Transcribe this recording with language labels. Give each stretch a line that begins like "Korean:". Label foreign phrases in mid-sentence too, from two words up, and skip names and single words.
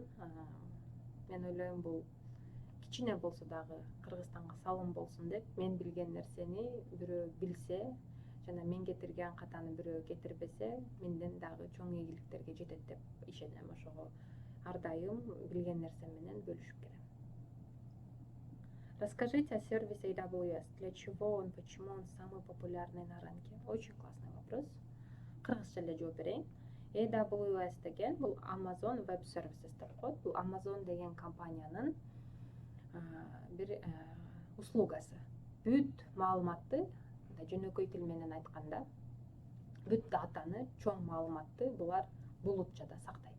Kyrgyz: Мен ойлойм, бул кичине болсо дагы Кыргызстанга салым болсун деп, мен билген нерсени бирөө билсе жана мен кетирген катаны бирөө кетирбесе, менден дагы чоң ийгиликтерге жетет деп ишенем. Ошого ар дайым билген нерсем менен бөлүшүп келем.
Russian: Расскажите о сервисе AWS. Для чего он, почему он самый популярный на рынке? Очень классный вопрос.
Kyrgyz: Кыргызча эле жооп берейин. AWS деген бул Amazon Web Services деп коет. Бул Amazon деген компаниянын бир услугасы. Бүт маалыматты, жөнөкөй тил менен айтканда, бүт датаны, чоң маалыматты булар булутчада сактайт.